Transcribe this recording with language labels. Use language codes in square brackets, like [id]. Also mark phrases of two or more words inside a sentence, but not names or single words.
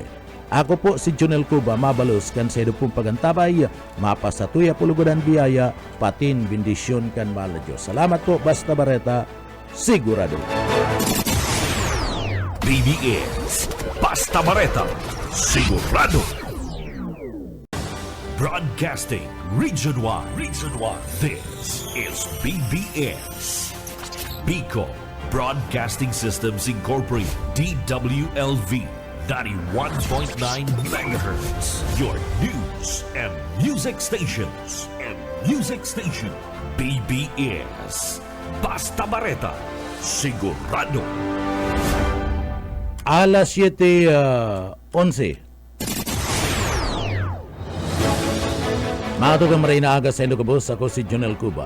[bik] Ako po si Jonel Cuba mabalos kan sa edupong pagantabay mapasatuya pulugodan biyaya patin bendisyon kan mahal na Diyos. Salamat po basta bareta sigurado. BBS Basta Bareta sigurado. [en] Broadcasting Region 1. Region 1. This is BBS. Bicol Broadcasting Systems Incorporated. DWLV. 91.9 megahertz. Your news and music stations. [bik] BBS. Basta Bareta. Sigurado. Alas 7:11. Matugang maray na aga sa Ilocos, ako si Jonel Cuba.